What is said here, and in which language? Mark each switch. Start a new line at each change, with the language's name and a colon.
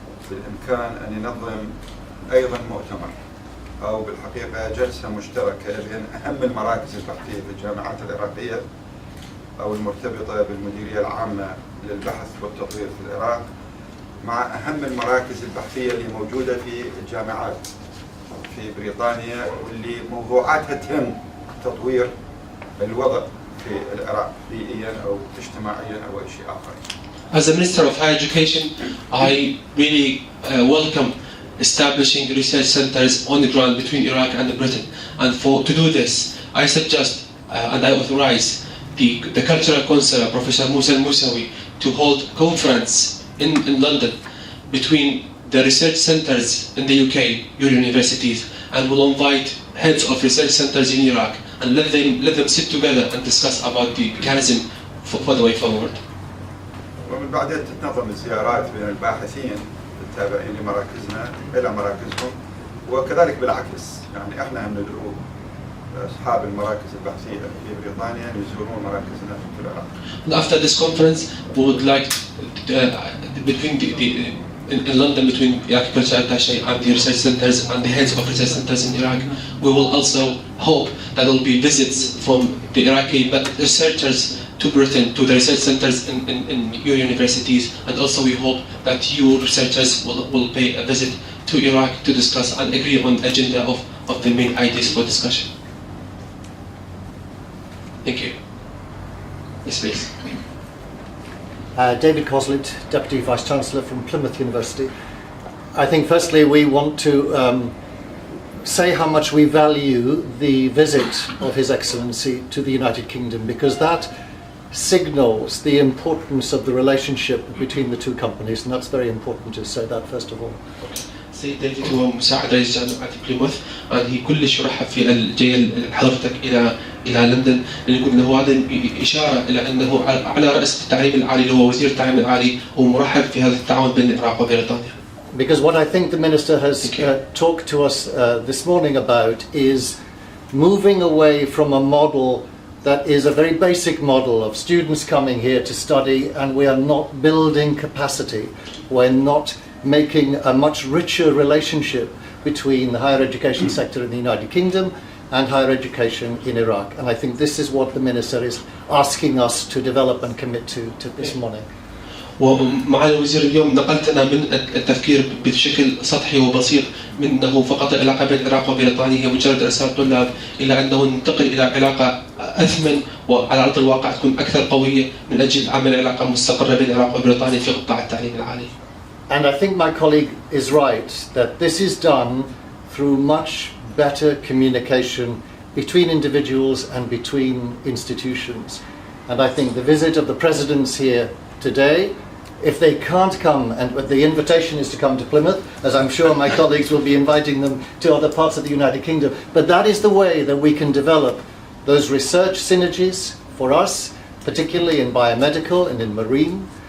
Arabic: بالإمكان أن ينظم أيضا مؤتمر أو بالحقيقة جلسة مشتركة بين أهم المراكز البحثية في الجامعات العراقية أو المرتبطة بالمديرية العامة للبحث والتطوير في العراق مع أهم المراكز البحثية اللي موجودة في الجامعات في بريطانيا، واللي موضوعاتها تهم تطوير الوضع في العراق بيئيا أو اجتماعيا أو أي شيء آخر.
English: As a Minister of Higher Education, I really welcome establishing research centers on the ground between Iraq and Britain. And to do this, I suggest and I authorize the Cultural Councillor, Professor Musa al-Musawi, to hold conference in London between the research centers in the UK, your universities, and will invite heads of research centers in Iraq and let them sit together and discuss about the mechanism for the way forward.
Arabic: ومن بعدها تتنظم الزيارات بين الباحثين التابعين لمراكزنا إلى مراكزهم، وكذلك بالعكس، يعني احنا هم ندعو أصحاب المراكز البحثية في بريطانيا أن يزورون مراكزنا في العراق.
English: After this conference, we would like in London between Iraqi Cultural Attache and the research centers and the heads of research centers in Iraq, we will also hope that there will be visits from the Iraqi researchers to Britain, to the research centers in your universities, and also we hope that your researchers will pay a visit to Iraq to discuss and agree on the agenda of the main ideas for discussion. Thank you. Yes, please. David Coslett, Deputy Vice-Chancellor from Plymouth University. I think firstly we want to say how much we value the visit of His Excellency to the United Kingdom, because that signals the importance of the relationship between the two companies, and that's very important to say that first of all.
Arabic: السيد ديفيد هو مساعد رئيس جامعة بليموث، هي كلش يرحب في الجاية حضرتك إلى لندن، لأن يقول له هذا إشارة إلى أنه على رأس التعليم العالي اللي هو وزير التعليم العالي، ومرحب في هذا التعاون بين العراق وبريطانيا.
English: Because what I think the Minister has talked to us this morning about is moving away from a model that is a very basic model of students coming here to study, and we are not building capacity. We're not making a much richer relationship between the higher education sector in the United Kingdom and higher education in Iraq. And I think this is what the Minister is asking us to develop and commit to this morning.
Arabic: ومعالي الوزير اليوم نقلتنا من التفكير بشكل سطحي وبسيط من أنه فقط العلاقة بين العراق وبريطانيا هي مجرد إرسال طلاب، إلى أنه ننتقل إلى علاقة أثمن وعلى أرض الواقع تكون أكثر قوية من أجل عمل علاقة مستقرة بين العراق وبريطانيا في قطاع التعليم العالي.
English: And I think my colleague is right that this is done through much better communication between individuals and between institutions. And I think the visit of the presidents here today, if they can't come, and the invitation is to come to Plymouth, as I'm sure my colleagues will be inviting them to other parts of the United Kingdom, but that is the way that we can develop those research synergies for us, particularly in biomedical and in marine.